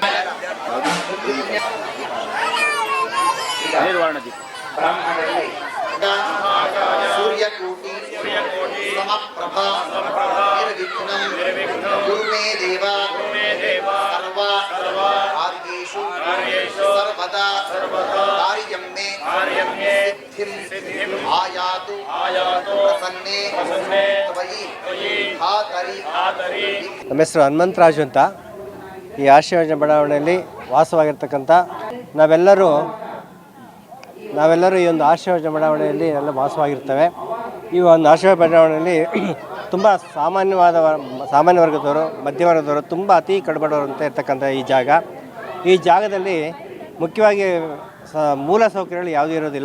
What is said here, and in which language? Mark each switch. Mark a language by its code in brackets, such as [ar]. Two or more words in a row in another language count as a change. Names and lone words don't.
[sa] ब्राह्मणರಲ್ಲಿ सूर्यकोटि समप्रभा निर्विघ्नं कुरु मे देव सर्वा कार्येषु सर्वदा कार्यं मे सिद्धिं आयातु प्रसन्ने त्वयि धातरि [kn] ನಮ್ಮ ಹೆಸರು ಹನುಮಂತರಾಜು ಅಂತ. ಈ ಆಶೀರ್ವಾದ ಬಡಾವಣೆಯಲ್ಲಿ ವಾಸವಾಗಿರ್ತಕ್ಕಂಥ ನಾವೆಲ್ಲರೂ ಈ ಒಂದು ಆಶೀರ್ವಾದ ಬಡಾವಣೆಯಲ್ಲಿ ಎಲ್ಲ ವಾಸವಾಗಿರ್ತೇವೆ. ಈ ಒಂದು ಆಶೀರ್ವಾದ ಬಡಾವಣೆಯಲ್ಲಿ ತುಂಬ ಸಾಮಾನ್ಯ ವರ್ಗದವರು, ಮಧ್ಯ ವರ್ಗದವರು, ತುಂಬ ಅತಿ ಕಡುಬಡವರು ಅಂತ ಇರ್ತಕ್ಕಂಥ ಈ ಜಾಗದಲ್ಲಿ ಮುಖ್ಯವಾಗಿ ಮೂಲ ಸೌಕರ್ಯಗಳು ಯಾವುದೂ ಇರೋದಿಲ್ಲ.